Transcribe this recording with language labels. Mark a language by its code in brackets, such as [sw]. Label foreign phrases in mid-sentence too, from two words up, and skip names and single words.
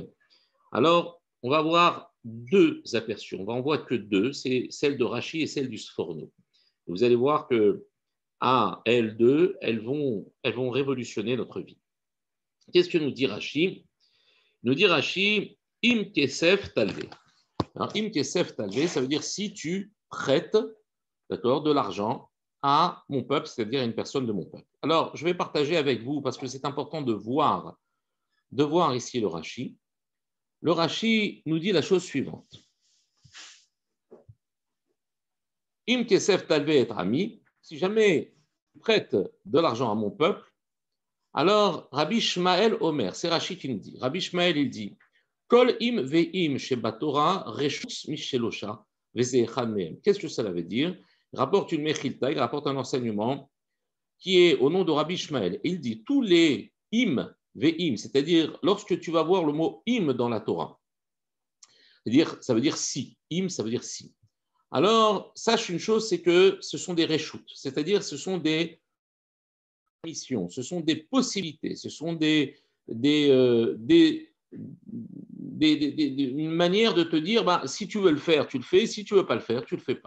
[fr] Alors, on va voir deux aperçus. On va en voir que deux, c'est celle de Rashi et celle du Sforno. Vous allez voir que elles deux, elles vont révolutionner notre vie. Qu'est-ce que nous dit Rashi? Nous dit Rashi, [he] Im kesef talve. Alors, Im kesef talve, [fr] ça veut dire si tu prêtes, d'accord, de l'argent à mon peuple, c'est-à-dire à une personne de mon peuple. Alors, je vais partager avec vous, parce que c'est important de voir ici le Rashi. Le Rashi nous dit la chose suivante. [he] Im kesef talve et ami, [fr] si jamais tu prêtes de l'argent à mon peuple, alors Rabbi Shmael Omer, c'est Rashi qui nous dit, Rabbi Shmael il dit, [he] Kol im ve'im shebatora reshus mishelosha ve'ze'echad mehem. [fr] Qu'est-ce que cela veut dire? Il rapporte une mechilta, il rapporte un enseignement qui est au nom de Rabbi Shmael. Il dit, tous les [he] im ve'im, [fr] c'est-à-dire lorsque tu vas voir le mot im dans la Torah, c'est-à-dire ça veut dire si, im ça veut dire si. Alors, sache une chose, c'est que ce sont des reshut, c'est-à-dire ce sont des missions, ce sont des possibilités, ce sont une manière de te dire, bah, si tu veux le faire, tu le fais, si tu ne veux pas le faire, tu ne le fais pas.